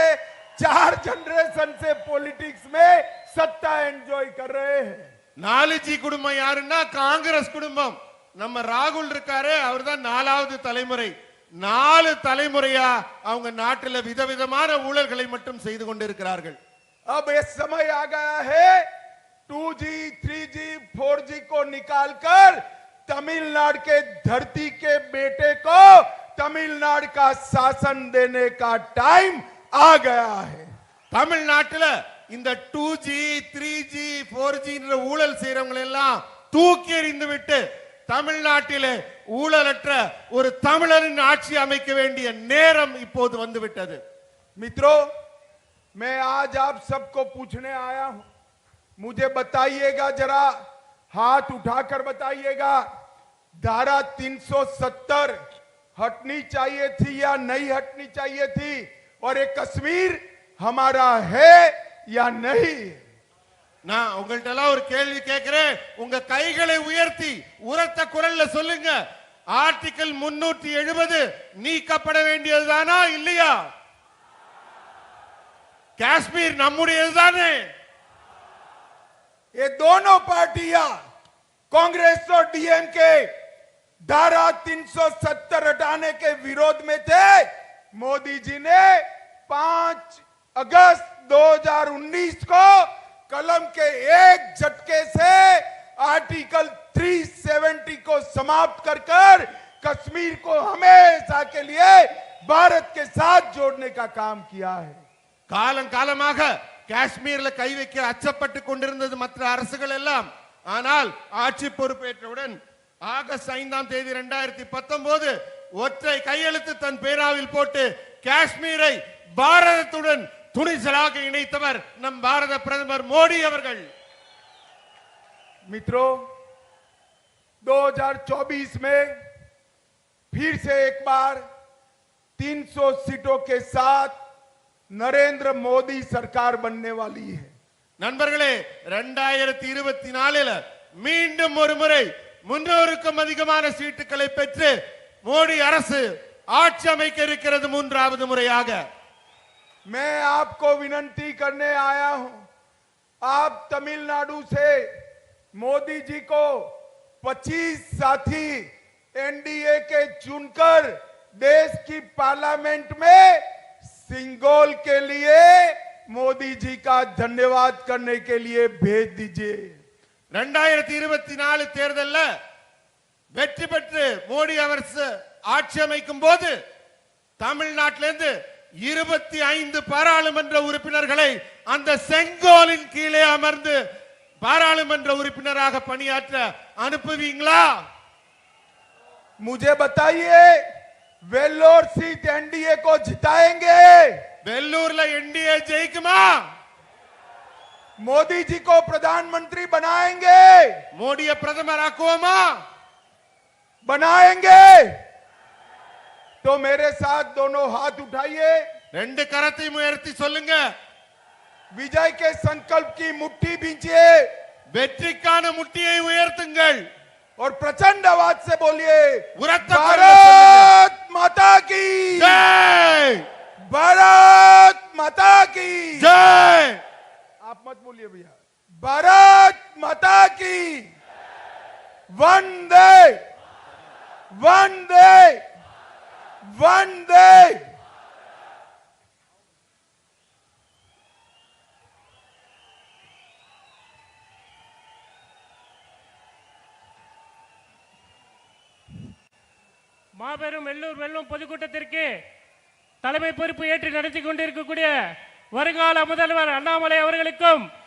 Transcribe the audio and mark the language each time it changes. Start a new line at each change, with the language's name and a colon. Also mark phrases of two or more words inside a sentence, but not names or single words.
Hindi: 4 जनरेशन से पॉलिटिक्स में सत्ता एंजॉय कर रहे हैं।
Tamil: 4G குடும்பம் யாருன்னா காங்கிரஸ் குடும்பம். நம்ம ராகுல் இருக்காரு, அவர்தான் 4வது தலைமுறை. 4 தலைமுறையா அவங்க நாட்டில் விதவிதமான ஊழல்களை மட்டும் செய்து கொண்டிருக்கிறார்கள்.
Hindi: अब ये समय आ गया है 2G, 3G, 4G को निकालकर तमिलनाडु के धरती के बेटे को तमिलनाडु का शासन देने का टाइम आ गया है।
Tamil: தமிழ்நாட்டில் இந்த 2G, 3G, 4G ஊழல் செய்யறவங்க எல்லாம் தூக்கி எறிந்து விட்டு தமிழ்நாட்டிலே ஊழலற்ற ஒரு தமிழரின் ஆட்சி அமைக்க வேண்டிய நேரம் இப்போது வந்து விட்டது.
Hindi: मित्रों, मैं आज आप सबको पूछने आया हूं मुझे बताइएगा जरा, हाथ उठाकर बताइएगा, धारा 370 हटनी चाहिए थी या नहीं हटनी चाहिए थी, और ये कश्मीर हमारा है या नहीं?
Tamil: நான் உங்கள்ட்ட எல்லாம் ஒரு கேள்வி கேட்கிறேன். உங்க கைகளை உயர்த்தி உரத்த குரல்ல சொல்லுங்க. ஆர்டிகல் 370 நீக்கப்பட வேண்டியதுதானா இல்லையா? காஷ்மீர் நம்முடையதுதானே?
Hindi: ये दोनों पार्टियां कांग्रेस और डीएमके धारा 370 हटाने के विरोध में थे। मोदी जी ने 5 अगस्त 2019 को कलम के एक झटके से आर्टिकल 370 को समाप्त कर कश्मीर को हमेशा के लिए भारत के साथ जोड़ने का काम किया है।
Tamil: காலம் காலமாக காஷ்மீர்ல கை வைக்க அச்சப்பட்டு கொண்டிருந்தது மற்ற அரசுகள் எல்லாம். ஆனால் ஆட்சி பொறுப்பேற்றவுடன் ஆகஸ்ட் 5ஆம் தேதி 2019 ஒற்றை கையெழுத்து தன் பேராவில் போட்டு காஷ்மீரை பாரதத்துடன் துணிச்சலாக இணைத்தவர் நம் பாரத பிரதமர் மோடி அவர்கள்.
Hindi: मित्रों, 2024 में फिर से एक बार 300 सीटों के साथ नरेंद्र मोदी सरकार बनने वाली है।
Tamil: நண்பர்களே, 2024 மீண்டும் ஒரு முறை 300க்கும் அதிகமான சீட்டுகளை பெற்று மோடி அரசு ஆட்சி அமைக்க இருக்கிறது மூன்றாவது முறையாக.
Hindi: मैं आपको विनती करने आया हूं, आप तमिलनाडु से मोदी जी को 25 साथी एनडीए के चुनकर देश की पार्लियामेंट में सिंगोल के लिए मोदी जी का धन्यवाद करने के लिए भेज दीजिए।
Tamil: 2024 தேர்தல்ல வெற்றி பெற்று மோடி அரசு ஆட்சி அமைக்கும் போது தமிழ்நாட்டிலிருந்து 25 பாராளுமன்ற உறுப்பினர்களை அந்த செங்கோலின் கீழே அமர்ந்து பாராளுமன்ற உறுப்பினராக பணியாற்ற அனுப்புவீங்களா?
Hindi: मुझे बताइए, वेल्लोर सीट एनडीए को जिताएंगे?
Tamil: வெள்ளூர்ல என்டிஏ ஜெயிக்குமா?
Hindi: मोदी जी को प्रधानमंत्री बनाएंगे?
Tamil: மோடியை பிரதமர் ஆக்குவோமா?
Hindi: बनाएंगे? तो मेरे साथ दोनों हाथ उठाइए,
Tamil: ரெண்டு கரத்தையும் உயர்த்தி சொல்லுங்க.
Hindi: विजय के संकल्प की मुट्ठी भींचिए
Tamil: வெற்றிக்கான முட்டியை உயர்த்துங்கள்.
Hindi: और प्रचंड आवाज से बोलिए,
Tamil: உரத்த குரல்ல
Hindi: भारत माता की
Tamil: ஜெய்,
Hindi: भारत माता की
Tamil: ஜெய்.
Hindi: आप मत बोलिए भैया, भारत माता की वंदे वंदे वंदे।
Tamil: மாபெரும் வெள்ளூர் வெள்ளம் பொதுக்கூட்டத்திற்கு தலைமை பொறுப்பு ஏற்று நடத்தி கொண்டிருக்கக்கூடிய வருங்கால முதல்வர் அண்ணாமலை அவர்களுக்கும்,